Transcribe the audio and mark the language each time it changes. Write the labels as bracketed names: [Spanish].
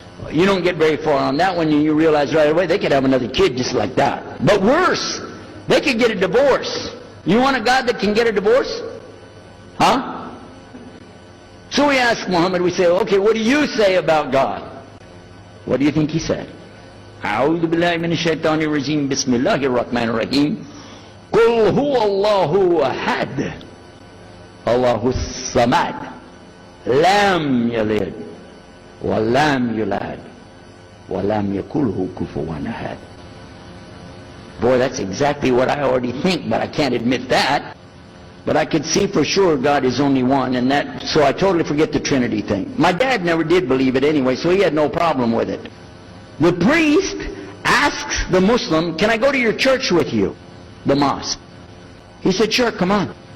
[English] You don't get very far on that one, and you realize right away they could have another kid just like that. But worse, they could get a divorce. You want a God that can get a divorce? Huh? So we ask Muhammad, we say, okay, what do you say about God? What do you think he said? [Arabic] أعوذ بالله من الشيطان الرجيم بسم الله الرحمن الرحيم قل هو الله أحد الله الصمد لم يلد ولم يولد ولم يكن له كفوا أحد. [English] Boy, that's exactly what I already think, but I can't admit that. But I could see for sure God is only one, and that, so I totally forget the Trinity thing. My dad never did believe it anyway, so he had no problem with it. The priest asks the Muslim, can I go to your church with you? The mosque. He said, sure, come on.